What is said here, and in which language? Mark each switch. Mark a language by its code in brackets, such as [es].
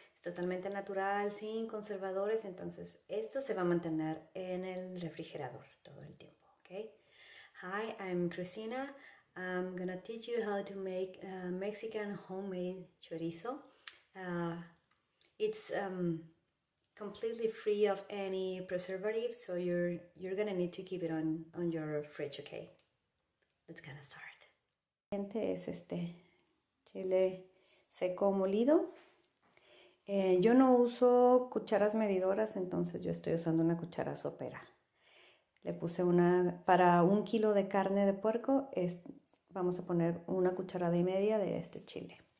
[es] Es totalmente natural, sin conservadores, entonces esto se va a mantener en el refrigerador todo el tiempo, ¿ok? [en] Hi, I'm Cristina. I'm gonna teach you how to make Mexican homemade chorizo. Uh, it's completely free of any preservatives, so you're gonna need to keep it on your fridge, okay? Let's get started. [es] Es este chile seco molido. Yo no uso cucharas medidoras, entonces yo estoy usando una cuchara sopera. Le puse para 1 kilo de carne de puerco, vamos a poner 1,5 cucharadas de este chile.